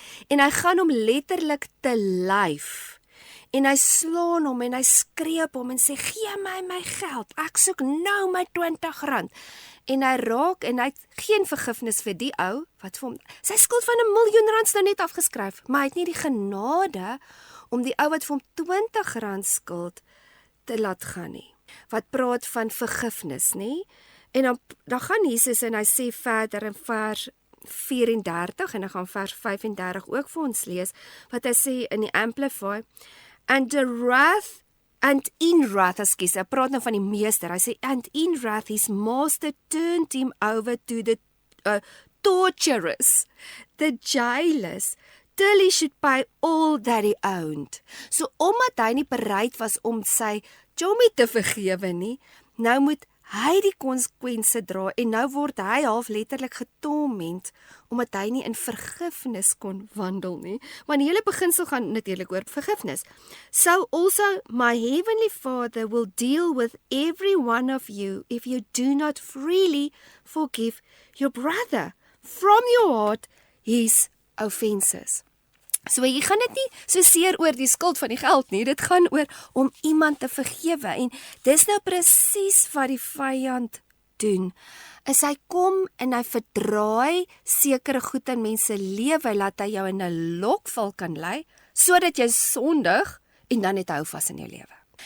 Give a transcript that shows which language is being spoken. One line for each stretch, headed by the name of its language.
Afrikaans: En hy gaan hom letterlik te lyf, en hy slaan hom, en hy skree op hom, en sê, gee my geld, ek soek nou my R20. En hy raak, en hy het geen vergifnis vir die ou, wat vir hom, sy skuld van R1 miljoen nou net afgeskryf, maar hy het nie die genade, om die ou wat vir hom R20 skuld, te laat gaan nie. Wat praat van vergifnis, nie? En dan gaan Jesus, en hy sê verder in vers 34, en dan gaan vers 35 ook vir ons lees, wat hy sê in die Amplify,
English: and in wrath,
Afrikaans: hy praat nou van die meester, hy sê,
English: and in wrath his master turned him over to the torturers, the jailers, till he should pay all that he owned.
Afrikaans: So omdat hy nie bereid was om sy chommy te vergewe nie, nou moet hy die konsekwense dra en nou word hy half letterlik getorment omdat hy nie in vergifnis kon wandel nie. Want die hele beginsel gaan natuurlik oor vergifnis.
English: So also my heavenly Father will deal with every one of you if you do not freely forgive your brother from your heart his offenses.
Afrikaans: So hier gaan dit nie so seer oor die skuld van die geld nie, dit gaan oor om iemand te vergewe en dis nou presies wat die vyand doen. Is hy kom en hy verdraai sekere goed in mense lewe, laat hy jou in 'n lokval kan lei, sodat jy sondig en dan net hou vas in jou lewe.